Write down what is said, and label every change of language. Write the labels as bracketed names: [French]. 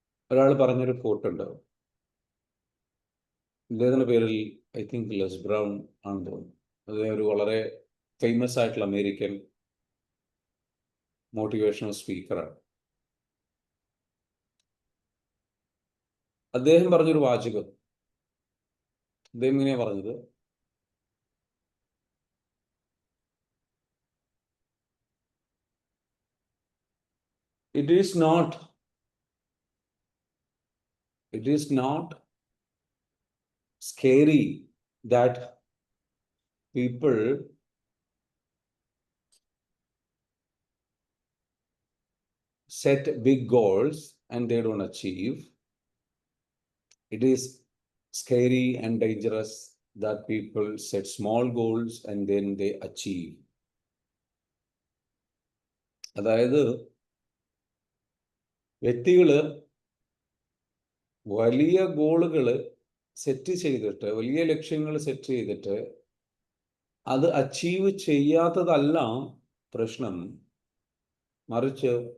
[Malayalam] ഒരാൾ പറഞ്ഞൊരു കോട്ടുണ്ട്, ഇദ്ദേഹത്തിൻ്റെ പേരിൽ [English] I think [Malayalam] ലെസ് ബ്രൗൺ ആണെന്ന് തോന്നുന്നു. അത് ഒരു വളരെ ഫേമസ് ആയിട്ടുള്ള അമേരിക്കൻ മോട്ടിവേഷണൽ സ്പീക്കറാണ്. അദ്ദേഹം പറഞ്ഞൊരു വാചകം, അദ്ദേഹം ഇങ്ങനെയാണ് പറഞ്ഞത്, [English] it is not scary that people set big goals and they don't achieve. It is scary and dangerous that people set small goals and then they achieve. [Malayalam] അതായത് വ്യക്തികള് വലിയ ഗോളുകൾ സെറ്റ് ചെയ്തിട്ട്, വലിയ ലക്ഷ്യങ്ങൾ സെറ്റ് ചെയ്തിട്ട് അത് അച്ചീവ് ചെയ്യാത്തതല്ല പ്രശ്നം, മറിച്ച്